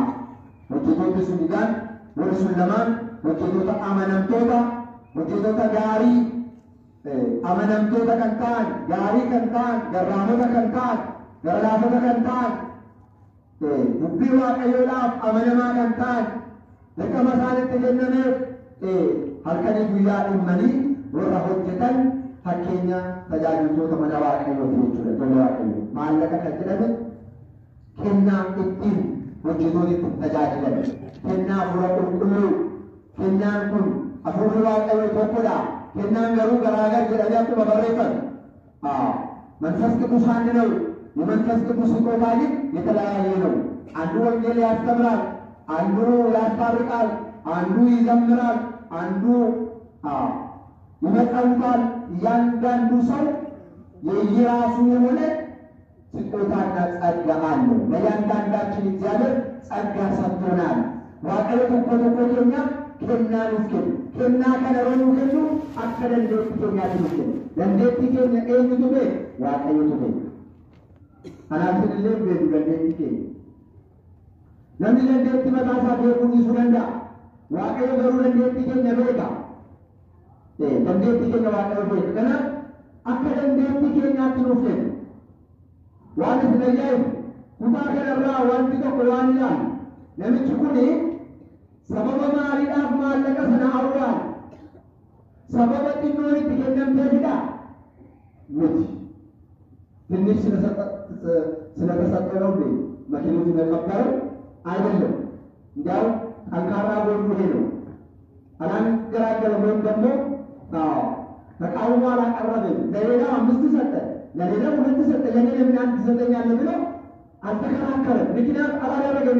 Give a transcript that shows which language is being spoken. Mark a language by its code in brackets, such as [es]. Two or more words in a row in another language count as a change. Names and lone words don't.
[om] Hojjetoonni sun egaan warri sun lamaan hojjetoota amanamtoota hojjetoota gaarii amanamtoota kan ta'an gaarii kan ta'an garraamota kan ta'an garlaafota kan ta'an dubbii waaqayyoodhaaf amanamaa kan ta'an dirqama isaanitti kennameef halkanii guyyaa dhimmanii warra hojjetan fakkeenya tajaajiltoota mana waaqayyooti jechuudha. Tola waaqayyo maallaqa kan jedhame kennaa ittiin hojjetoonni ittiin tajaajilan kennaa hafuura qulqulluu kennaan kun hafuurri waaqayyo tokkodha. kennaan garuu garaagar jedhamee akkuma barreeffame [am] መንፈስ ቅዱስ አንድ ነው። የመንፈስ ቅዱስ ስጦታ ግን የተለያየ ነው። አንዱ ወንጌል ያስተምራል፣ አንዱ ያስታርቃል፣ አንዱ ይዘምራል፣ አንዱ ይመጣውታል። እያንዳንዱ ሰው የየራሱ የሆነ ስጦታና ጸጋ አለው። ለእያንዳንዳችን እግዚአብሔር ጸጋ ሰጥቶናል። [om] waaqayyo tokko tokko keenya kennaa nuuf kennu. Kennaa kana yeroo nuu kennu akka dandeettii keenyaatti nuuf kennu. Dandeettii keenya eenyutu beeku? Waaqayyotu beeku. Kanaaf isinillee beeku dandeettii keenya. Namni dandeettii mataa isaa beekuu dhiisuu danda'a. Waaqayyo garuu dandeettii keenya beeka. Dandeettii keenya waaqayyo beeka. Kanaaf akka dandeettii keenyaatti nuuf kennu. Waan isin ajaa'ibu kutaa kanarraa wanti tokko waan ilaalu namichi kuni sababa maaliidhaaf maallaqa sana awwaale? Sababa xinnoon itti kennamteefidha? Miti. [am] ትንሽ ስለተሰጠ ነው እንዴ መኪናውን የተቀበለው? አይደለም። እንዲያው ጠንካራ ጎኑ ይሄ ነው። አላንገራገረም ወይም ደግሞ ተቃውሞ አላቀረበም። ለሌላው 5 ሰጠ፣ ለሌላው 2 ሰጠ፣ ለኔ ለምን 1 ትሰጠኛለህ ብሎ አልተከራከረም። ምክንያት አላደረገም።